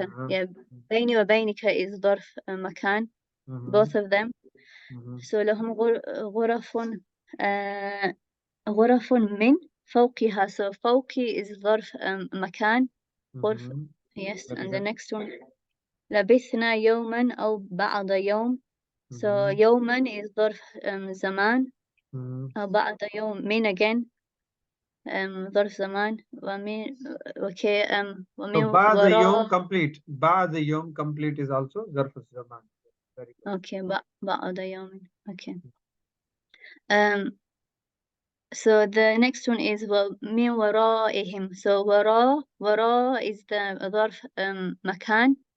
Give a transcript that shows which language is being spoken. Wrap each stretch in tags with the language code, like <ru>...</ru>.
<ar>Yeah, بيني وبينك is ظرف مكان.</ar> <en>Both of them.</en> <ar>So لهم غرف غرف من فوقها. So فوقي is ظرف مكان. غرف.</ar> <en>Yes, and the next one</en> <ar>لبثنا يوما أو بعض يوم. So يوما is ظرف زمان. أو بعض يوم من again ظرف زمان. ومن okay ومن So بعد يوم وراء.</ar> <en>complete.</en> <ar>بعد يوم</ar> <en>complete is also</en> <ar>ظرف الزمان.</ar> <en>Very good.</en> <ar>Okay, بعض يوم.</ar> <en>Okay. So the next one is</en> <ar>من ورائهم.</ar> <en>So وراء is the ظرف مكان.</en>